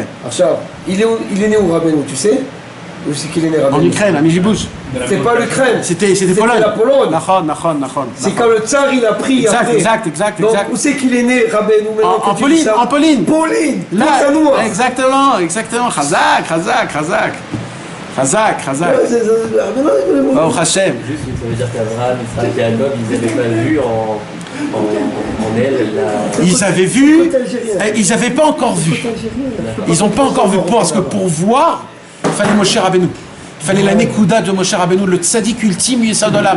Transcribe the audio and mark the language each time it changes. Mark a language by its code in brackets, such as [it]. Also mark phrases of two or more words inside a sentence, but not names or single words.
[fr] Alors, il est né où, Rabbeinu, tu sais? Où c'est qu'il est né, Rabbeinu? En Ukraine, à Mijibouj. C'est pas l'Ukraine. C'était Pologne. La Pologne. Nachon. C'est quand le tsar il a pris. Exact. Donc où c'est qu'il est né, Rabbeinu? En Pauline. Pauline. Là, exactement. Chazak. Oh, Hashem. Juste, ça veut dire qu'Abraham, Isaac et Jacob, ils n'avaient pas vu en elle. Ils avaient vu, ils n'avaient pas encore vu. Ils n'ont pas encore vu. Parce que pour voir, il fallait Moshe Rabbeinu. Il fallait la Nekuda de Moshe Rabbeinu, le tzaddik ultime, [he] יסוד עולם.